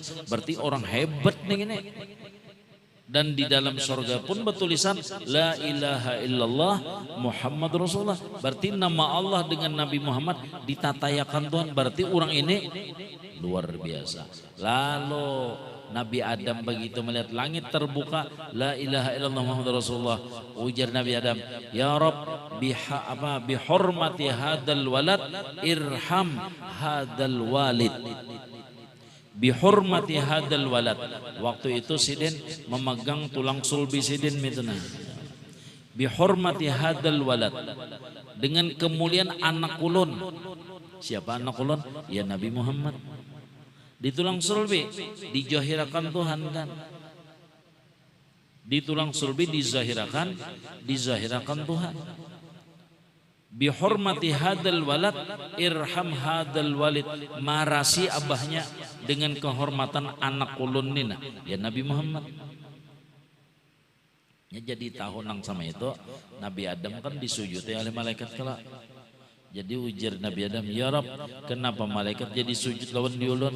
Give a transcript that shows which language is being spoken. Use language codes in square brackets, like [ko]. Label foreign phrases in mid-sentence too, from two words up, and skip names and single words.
[id] Berarti orang hebat nih ini. Dan di dalam sorga pun bertulisan [ar] لا إله إلا الله محمد رسول الله. [id] Berarti nama Allah dengan Nabi Muhammad ditatayakan Tuhan. Berarti orang ini luar biasa. Lalu Nabi Adam begitu melihat langit terbuka, [ar] لا إله إلا الله محمد رسول الله. [bjn] Ujar Nabi Adam, [ar] يا رب بحرمة هذا الولد ارحم هذا الوالد. بحرمة هذا الولد. [bjn] Waktu itu sidin memegang tulang sulbi sidin mituna. [ar] بحرمة هذا الولد. [bjn] Dengan kemuliaan anak ulun. Siapa anak ulun? Ya Nabi Muhammad. Di tulang sulbi dijahirakan Tuhan kan. Di tulang sulbi dizahirakan Tuhan. [ar] بحرمة هذا الولد ارحم هذا الوالد. [bjn] Marasi abahnya dengan kehormatan anak ulun nina ya Nabi Muhammad. Ya, jadi tahun nang sama itu Nabi Adam kan disujudi oleh malaikat kala. Jadi ujar Nabi Adam, ya Rab, kenapa malaikat jadi sujud lawan diulun?